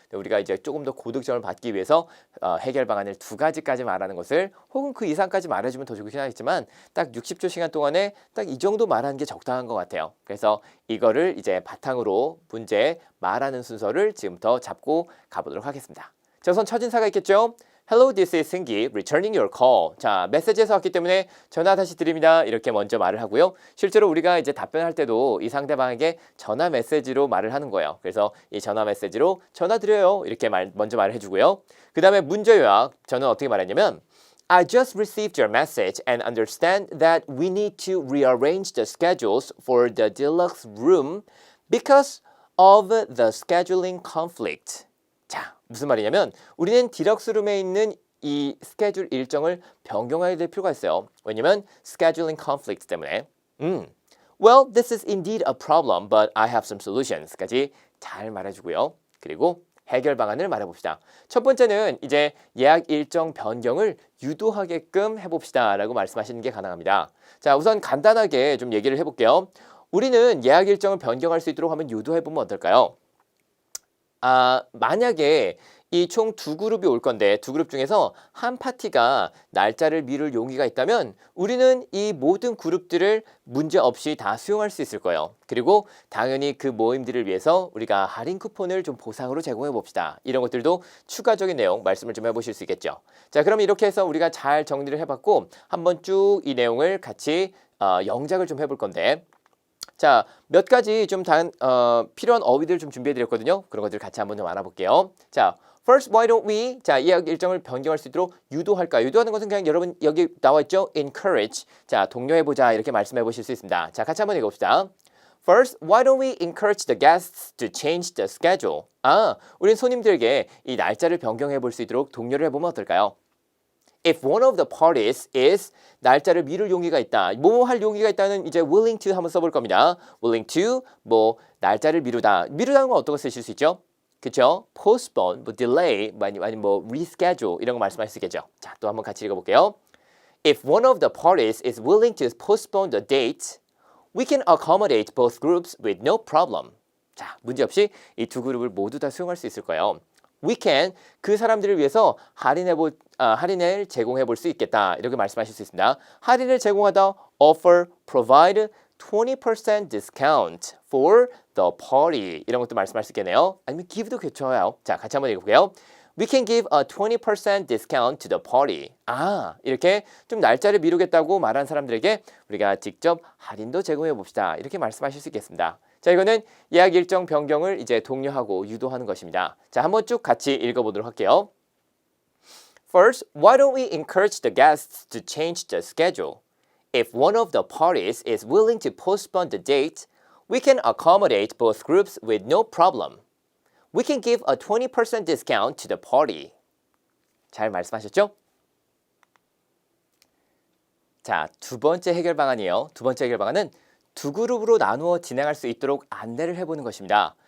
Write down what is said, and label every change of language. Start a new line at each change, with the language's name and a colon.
Korean: 우리가 이제 조금 더 고득점을 받기 위해서 해결 방안을 두 가지까지 말하는 것을 혹은 그 이상까지 말해주면 더 좋긴 하겠지만 딱 60초 시간 동안에 딱 이 정도 말하는 게 적당한 것 같아요. 그래서 이거를 이제 바탕으로 문제 말하는 순서를 지금부터 잡고 가보도록 하겠습니다. 자, 우선 첫인사가 있겠죠.
English: Hello, this is 승기, returning your call.
Korean: 자, 메시지에서 왔기 때문에 전화 다시 드립니다. 이렇게 먼저 말을 하고요. 실제로 우리가 이제 답변할 때도 이 상대방에게 전화 메시지로 말을 하는 거예요. 그래서 이 전화 메시지로 전화 드려요. 이렇게 먼저 말을 해주고요. 그 다음에 문제 요약. 저는 어떻게 말했냐면
English: I just received your message and understand that we need to rearrange the schedules for the deluxe room because of the scheduling conflict.
Korean: 자, 무슨 말이냐면 우리는 디럭스룸에 있는 이 스케줄 일정을 변경해야 될 필요가 있어요. 왜냐면 scheduling conflict 때문에.
English: Well, this is indeed a problem, but I have some solutions.
Korean: 까지 잘 말해주고요. 그리고 해결 방안을 말해봅시다. 첫 번째는 이제 예약 일정 변경을 유도하게끔 해봅시다 라고 말씀하시는 게 가능합니다. 자, 우선 간단하게 좀 얘기를 해볼게요. 우리는 예약 일정을 변경할 수 있도록 한번 유도해보면 어떨까요? 만약에 이 총 두 그룹이 올 건데 두 그룹 중에서 한 파티가 날짜를 미룰 용의가 있다면 우리는 이 모든 그룹들을 문제 없이 다 수용할 수 있을 거예요. 그리고 당연히 그 모임들을 위해서 우리가 할인 쿠폰을 좀 보상으로 제공해 봅시다. 이런 것들도 추가적인 내용 말씀을 좀 해보실 수 있겠죠. 자, 그럼 이렇게 해서 우리가 잘 정리를 해봤고 한번 쭉 이 내용을 같이 영작을 좀 해볼 건데 자, 몇 가지 좀 필요한 어휘들 좀 준비해 드렸거든요. 그런 것들 같이 한번 좀 알아볼게요.
English: 자, first, why don't we?
Korean: 자, 예약 일정을 변경할 수 있도록 유도할까? 유도하는 것은 그냥 여러분 여기 나와 있죠?
English: encourage.
Korean: 자, 독려해 보자. 이렇게 말씀해 보실 수 있습니다. 자, 같이 한번 읽어 봅시다.
English: First, why don't we encourage the guests to change the schedule?
Korean: 우린 손님들에게 이 날짜를 변경해 볼 수 있도록 독려를 해 보면 어떨까요?
English: If one of the parties is
Korean: 날짜를 미룰 용의가 있다. 뭐 할 용의가 있다는 이제 willing to 한번 써볼 겁니다. willing to 뭐 날짜를 미루다. 미루다는 건 어떤 거 쓰실 수 있죠? 그쵸?
English: postpone, 뭐 delay, 아니면 뭐 reschedule 이런 거 말씀하실 수 있겠죠.
Korean: 자, 또 한번 같이 읽어볼게요.
English: If one of the parties is willing to postpone the date, we can accommodate both groups with no problem.
Korean: 자, 문제없이 이 두 그룹을 모두 다 수용할 수 있을 거예요.
English: We can
Korean: 그 사람들을 위해서 할인을 제공해 볼 수 있겠다. 이렇게 말씀하실 수 있습니다. 할인을 제공하다
English: offer, provide 20% discount for the party.
Korean: 이런 것도 말씀할 수 있겠네요. 아니면 give도 괜찮아요. 자, 같이 한번 읽어볼게요.
English: We can give a 20% discount to the party.
Korean: 이렇게 좀 날짜를 미루겠다고 말한 사람들에게 우리가 직접 할인도 제공해 봅시다. 이렇게 말씀하실 수 있겠습니다. 자, 이거는 예약 일정 변경을 이제 독려하고 유도하는 것입니다. 자, 한번 쭉 같이 읽어보도록 할게요.
English: First, why don't we encourage the guests to change the schedule? If one of the parties is willing to postpone the date, we can accommodate both groups with no problem. We can give a 20% discount to the party.
Korean: 잘 말씀하셨죠? 자, 두 번째 해결 방안이에요. 두 번째 해결 방안은 두 그룹으로 나누어 진행할 수 있도록 안내를 해보는 것입니다.